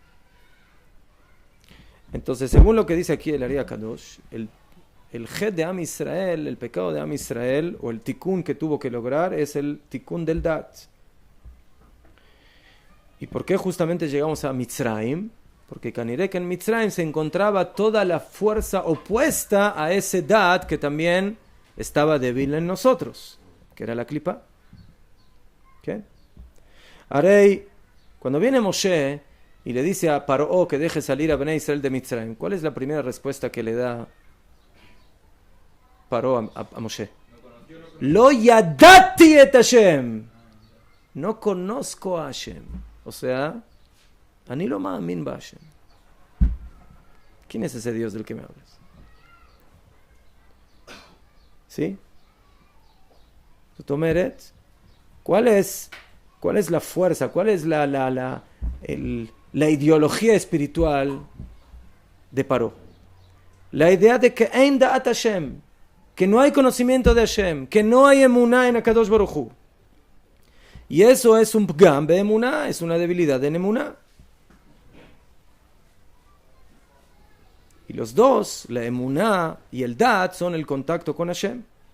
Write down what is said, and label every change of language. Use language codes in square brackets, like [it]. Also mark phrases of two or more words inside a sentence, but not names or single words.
[es] Entonces, según lo que dice aquí el Ari HaKadosh, el jet de [he] עם ישראל, [es] el pecado de [he] עם ישראל, [es] o el tikkun que tuvo que lograr, es el tikkun del dat. ¿Y por qué justamente llegamos a Mitzrayim? Porque Kanirek en Mitzrayim se encontraba toda la fuerza opuesta a ese dat que también estaba débil en nosotros, que era la klipa. ¿Okay? Arei, cuando viene Moshe y le dice a Paró que deje salir a [he] בני ישראל [es] de Mitzrayim, ¿cuál es la primera respuesta que le da Paró a Moshe? [he] לא ידעתי את השם. [es] No conozco a Hashem. O sea, [he] אני לא מאמין בהשם. [es] ¿Quién es ese Dios del que me hablas? ¿Sí? Tomeret, ¿cuál es la fuerza? ¿Cuál es la ideología espiritual de Paró? La idea de que [he] אין דעת השם, [es] que no hay conocimiento de Hashem, que no hay emuná en [he] הקדוש ברוך הוא. [es] Y eso es un pgam de emuná, es una debilidad en emuná. Y los dos, la emuná y el dat, son el contacto con Hashem.